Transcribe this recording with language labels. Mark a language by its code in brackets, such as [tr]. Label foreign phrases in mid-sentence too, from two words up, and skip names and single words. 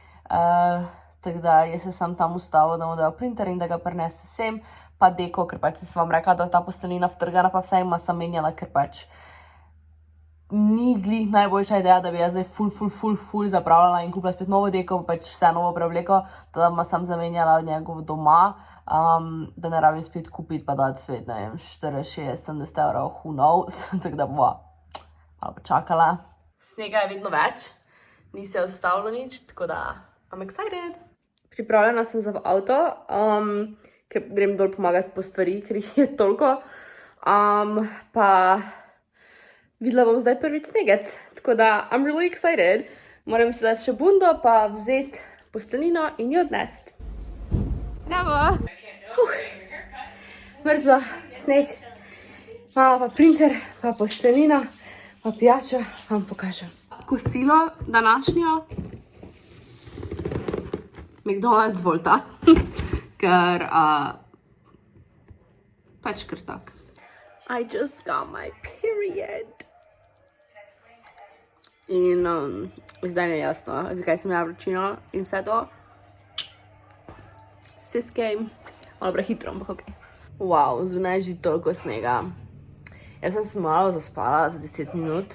[sl] Tako da jaz se sam tam ustavil, da mu dajo printer in da ga prinese sem, pa deko, ker pač sem vam rekla, da ta posteljnina vtrgana, pa vse ima sem menjala, ker pač ni glih najboljša ideja, da bi jaz zdaj ful zapravljala in kupila spet novo deko, pač vse novo preobleko, da ima sam zamenjala od njegov doma, da ne rabim spet kupiti, pa dati spet, ne vem, 40-70 evrov, [en] who knows, [sl] tako da bova malo počakala. Snega je vedno več, ni se ustavilo nič, tako da [en] I'm excited. [sl] Pripravljena sem za avto, ker grem dol pomagati po stvari, ker jih je toliko, pa videla bom zdaj prvič snegec, tako da [en] I'm really excited. [sl] Moram si dati še bundo, pa vzeti posteljnino in jo odnesti. Bravo! Mrzlo, sneg, malo pa printer, pa posteljnina, pa pijača, vam pokažem. Kosilo današnjo McDonald's Volta, ker pač kar tak. [en] I just got my period. [sl] In zdaj mi je jasno, zakaj sem imela vročino in vse to. [en] Sis game. [sl] Malo prehitro, ampak okej. Wow, zunaj je že toliko snega. Jaz sem se malo zaspala za 10 minut.